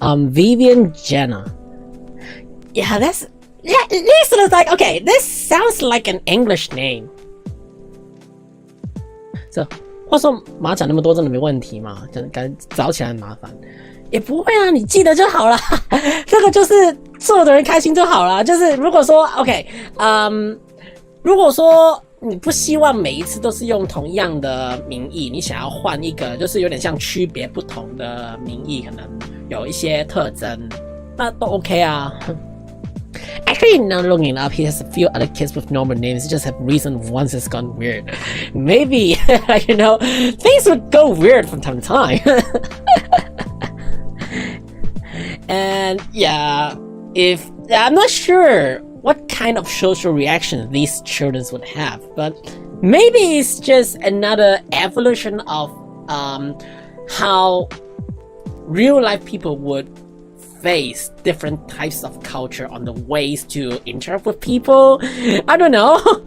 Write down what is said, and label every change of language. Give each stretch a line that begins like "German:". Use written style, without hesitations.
English: Vivian Jenna. Yeah, at least it was like, okay, this sounds like an English name.
Chinese: So, 话说马讲那么多真的没问题吗？感觉找起来很麻烦。也不会啊，你记得就好了。这个就是做的人开心就好了。就是如果说 OK， 如果说你不希望每一次都是用同样的名义，你想要换一个，就是有点像区别不同的名义，可能有一些特征，那都 OK 啊。
English: Actually, now looking it up, he has a few other kids with normal names. He just have reason once it's gone weird. Maybe, things would go weird from time to time. And yeah, I'm not sure what kind of social reaction these children would have, but maybe it's just another evolution of how real life people would face different types of culture on the ways to interact with people. I don't know.